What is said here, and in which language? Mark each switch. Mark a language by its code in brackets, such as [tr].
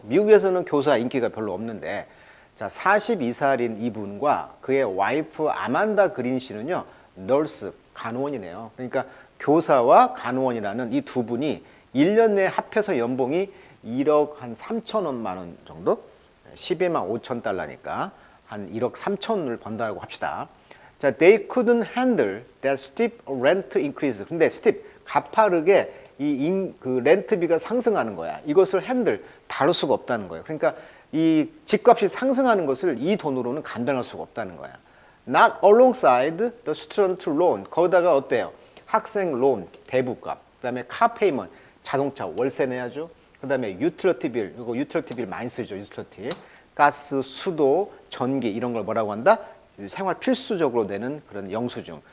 [ko] 미국에서는 교사 인기가 별로 없는데, 자, 42살인 이분과 그의 와이프 아만다 그린 씨는요, 널스, 간호원이네요. 그러니까 교사와 간호원이라는 이 두 분이 1년 내에 합해서 연봉이 1억 한 3천원만 원 정도? 12만 5천 달러니까 한 1억 3천을 번다고 합시다. [en] 자, they couldn't handle that steep rent increase. [ko] 근데 steep, 가파르게 그 렌트비가 상승하는 거야. 이것을 다룰 수가 없다는 거예요. 그러니까 이 집값이 상승하는 것을 이 돈으로는 감당할 수가 없다는 거야. [en] Not alongside the student loan. [ko] 거기다가 어때요? 학생 론, 대부값, 그다음에 car payment, 자동차 월세 내야죠. 그다음에 utility bill, 이거 utility bill 많이 쓰죠. utility, 가스, 수도, 전기 이런 걸 뭐라고 한다? 생활 필수적으로 내는 그런 영수증.